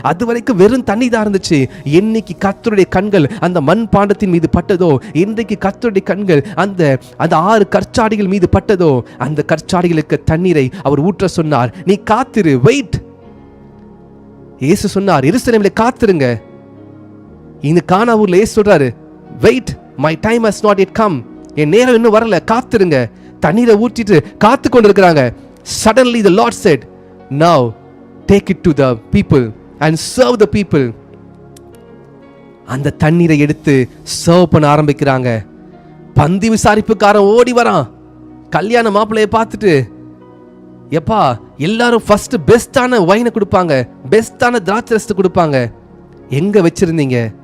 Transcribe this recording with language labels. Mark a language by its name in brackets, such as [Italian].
[Tamil] அது வரைக்கும் வெறும் தண்ணி தான் இருந்துச்சு. என்னைக்கு கர்த்தருடைய கண்கள் அந்த மண் பாண்டத்தின் மீது பட்டதோ, இன்றைக்கு கர்த்தருடைய கண்கள் அந்த 6 கற்சாடிகள் மீது பட்டதோ, அந்த கற்சாடிகளுக்கு தண்ணீரை அவர் ஊற்ற சொன்னார். நீ காத்திரு, வெயிட். இயேசு சொன்னார், எருசலேமிலே காத்திருங்க. இந்த கானாவூர்ல இயேசு சொல்றாரு, wait, [English] My time has not yet come. [Tamil] என் நேரம் இன்னும் வரல, காத்திருங்க. தண்ணீரை ஊற்றிட்டு காத்து கொண்டிருக்கிறாங்க. [English] Suddenly the Lord said, now take it to the people and serve the people. [Tamil] அந்த தண்ணீரை எடுத்து சர்வ் பண்ண ஆரம்பிக்கிறாங்க. பந்தி விசாரிப்புக்காரன் ஓடி வரான். கல்யாண மாப்பிள்ளையை பார்த்துட்டு, எப்பா எல்லாரும் ஃபர்ஸ்ட் பெஸ்டான வைனை கொடுப்பாங்க, பெஸ்டான திராட்சரசத்தை கொடுப்பாங்க. எங்க வச்சிருந்தீங்க?